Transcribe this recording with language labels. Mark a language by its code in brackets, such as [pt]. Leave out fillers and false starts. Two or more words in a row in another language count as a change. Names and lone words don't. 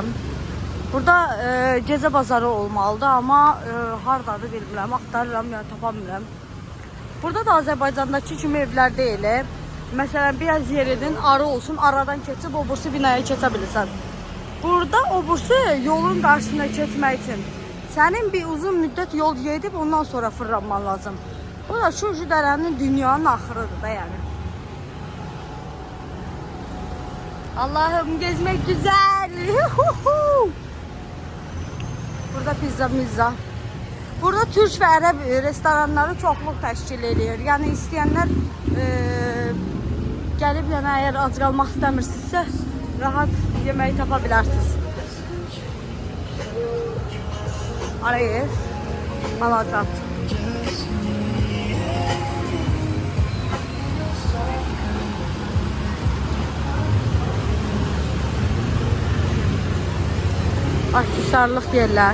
[az] Burada gecə bazarı olmalıdır, amma hardadır bilmirəm, axtarıram, yəni tapamıram. Burada da Azərbaycandakı kimi evlər deyil. Məsələn, biraz yerinin arı olsun, aradan keçib o bursu binaya keçə bilirsən. Burada o bursu yolun qarşısına keçmək üçün sənin bir uzun müddət yol gedib ondan sonra fırlanman lazım. Bu da şu dərənin dünyanın axırıdır da yani. [tr] Allah'ım gezmek güzel. [az] Burada pizza. Burada Türk ve Arap restoranları çoxluq təşkil edir. Yəni istəyənlər gəlib, yəni əgər ac qalmaq istəmirsinizsə rahat yeməyi tapa bilərsiniz. Arayır. Alacam. Aksesuarlıq yerlər.